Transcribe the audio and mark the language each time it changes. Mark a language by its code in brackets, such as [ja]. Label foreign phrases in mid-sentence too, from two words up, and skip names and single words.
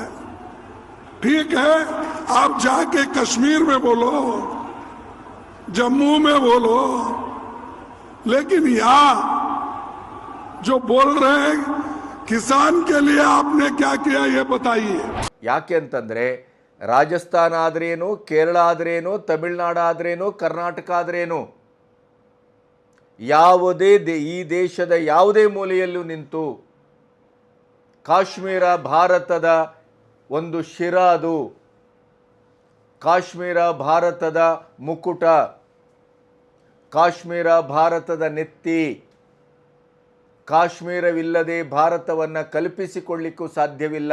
[hi] ठीक है, आप जाके कश्मीर में बोलो, जम्मू में बोलो, लेकिन यहाँ जो बोल रहे हैं किसान के लिए आपने क्या किया ये बताइए। [kn] ಯಾಕೆ ಅಂತಂದ್ರೆ ರಾಜಸ್ಥಾನ ಆದ್ರೇನು, ಕೇರಳ ಆದ್ರೇನು, ತಮಿಳುನಾಡು ಆದ್ರೇನು, ಕರ್ನಾಟಕ ಆದ್ರೇನು, ಯಾವುದೇ ಈ ದೇಶದ ಯಾವುದೇ ಮೂಲೆಯಲ್ಲೂ ನಿಂತು ಕಾಶ್ಮೀರ ಭಾರತದ ಒಂದು ಶಿರ, ಅದು ಕಾಶ್ಮೀರ ಭಾರತದ ಮುಕುಟ, ಕಾಶ್ಮೀರ ಭಾರತದ ನೆತ್ತಿ, ಕಾಶ್ಮೀರವಿಲ್ಲದೆ ಭಾರತವನ್ನು ಕಲ್ಪಿಸಿಕೊಳ್ಳಿಕ್ಕೂ ಸಾಧ್ಯವಿಲ್ಲ.